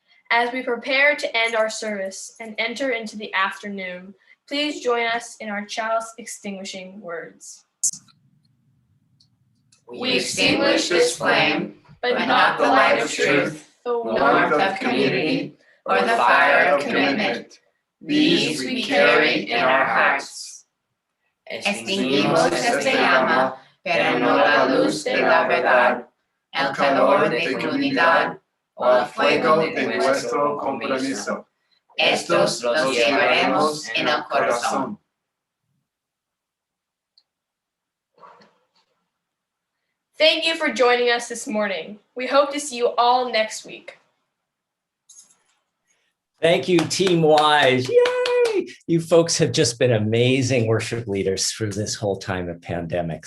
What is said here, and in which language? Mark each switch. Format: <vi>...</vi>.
<en>As we prepare to end our service and enter into the afternoon, please join us in our chalice extinguishing words. We extinguish this flame, but not the light of truth, the warmth of community, or the fire of commitment. These we carry in our hearts.</en> <es>Extinguimos esta llama, pero no la luz de la verdad, el calor de comunidad, o el fuego de nuestro compromiso. Estos los llevaremos en el corazón.</es> <en>Thank you for joining us this morning. We hope to see you all next week. Thank you, Team Wise. Yay! You folks have just been amazing worship leaders through this whole time of pandemic.</en>